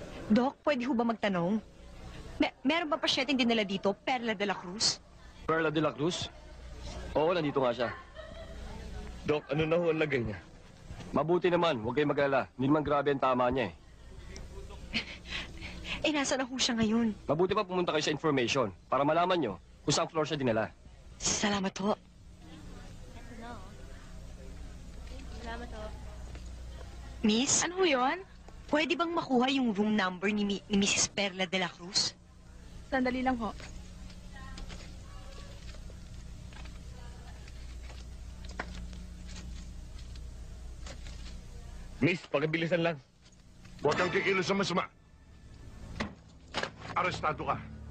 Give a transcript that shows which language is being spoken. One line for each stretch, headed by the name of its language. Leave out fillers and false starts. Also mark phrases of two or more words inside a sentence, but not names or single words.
Filipino: Doc, pwede ho ba magtanong? Meron ba pasyenteng dinala dito, Perla de la Cruz? Perla de la Cruz? Oo, nandito nga siya. Dok, ano na ho ang lagay niya? Mabuti naman, huwag kayong mag-alala. Hindi naman grabe ang tama niya eh. Nasa na ho siya ngayon? Mabuti pa pumunta kayo sa information para malaman nyo kung saan floor siya dinala. Salamat ho. Salamat ho. Miss? Ano ho yun? Pwede bang makuha yung
English: room number
Filipino: ni Mrs. Perla de la Cruz? Sandali lang ho. Miss, pakibilisan lang. Huwag kang kikilos sa masama. Arestado ka.